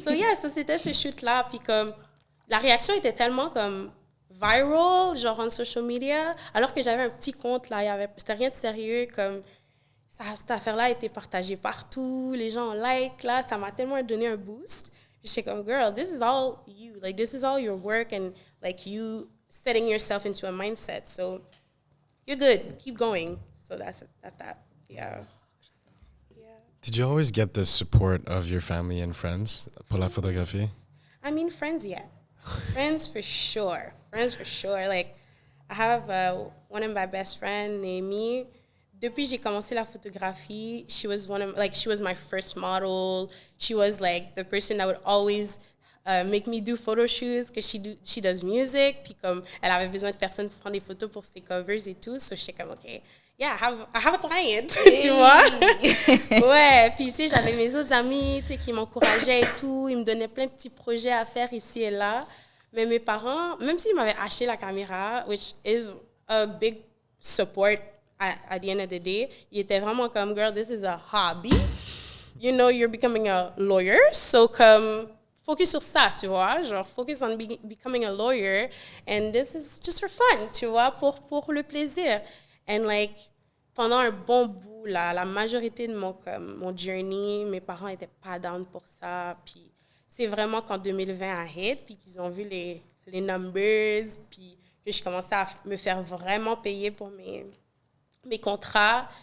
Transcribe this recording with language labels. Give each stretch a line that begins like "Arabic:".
French: So c'était ce shoot-là, puis comme, la réaction était tellement comme viral, genre
English: on social media,
French: alors que j'avais un petit compte, là, c'était rien de sérieux, comme, cette affaire-là a été partagée partout, les gens like, là, ça m'a tellement donné un boost. J'étais comme,
English: girl, this is all you. Like, this is all your work and, like, you setting yourself into a mindset. So, you're good. Keep going. So, that's that. Yeah. Did you always get the support of your family and friends
French: pour la photographie?
English: I mean, friends, yeah. Friends for sure. Friends for sure. Like, I have one of my best friends, Naomi.
French: Depuis j'ai commencé la photographie,
English: she was my first model. She was like the person that would always make me do photo shoots because she does music.
French: Puis comme elle avait besoin de personnes pour prendre des photos pour ses covers et tout, so j'étais comme
English: okay, yeah, I have a client,
French: tu vois. Ouais, puis tu sais j'avais mes autres amis, tu sais qui m'encourageaient et tout, ils me donnaient plein de petits projets à faire ici et là. Mais mes parents, même s'ils m'avaient acheté la caméra,
English: which is a big support at the end of the day,
French: ils étaient vraiment comme,
English: girl, this is a hobby. You know, you're becoming a lawyer. So,
French: comme, focus sur ça, tu vois.
English: Genre, focus on becoming a lawyer. And this is just for fun,
French: tu vois, pour le plaisir.
English: And, like,
French: pendant un bon bout, là, la majorité de mon journey, mes parents n'étaient pas down pour ça. Puis, c'est vraiment qu'en 2020 a hit, puis qu'ils ont vu les numbers, puis que je commençais à me faire vraiment payer pour mes contrats.